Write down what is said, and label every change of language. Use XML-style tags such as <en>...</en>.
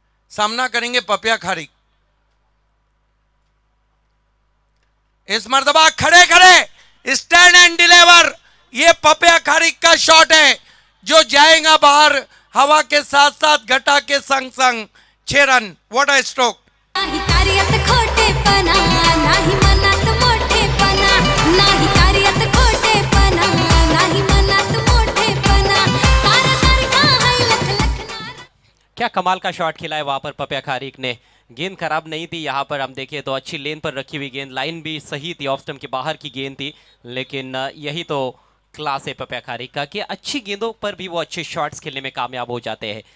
<hi>सामना करेंगे पपिया खारिक। इस मर्तबा खड़े खड़े</hi> <en>stand and deliver,</en> <hi>ये पपिया खारिक का शॉट है जो जाएगा बाहर हवा के साथ साथ घटा के संग संग।</hi> <en>6 run. What a stroke.</en> <mr>नाही कार्यात खोटेपणा, नाही मनात मोठेपणा, नाही कार्यात खोटेपणा, नाही मनात मोठेपणा, ताऱ्यासारखा हाय लखलखणार।</mr> <hi>क्या कमाल का शॉट खेला है वहां पर पपिया खारिक ने। गेंद खराब नहीं थी, यहाँ पर हम देखें तो अच्छी लेन पर रखी हुई गेंद, लाइन भी सही थी, ऑफ स्टंप के बाहर की गेंद थी। लेकिन यही तो क्लास है पपिया खारिक का कि अच्छी गेंदों पर भी वो अच्छे शॉट्स खेलने में कामयाब हो जाते हैं।</hi>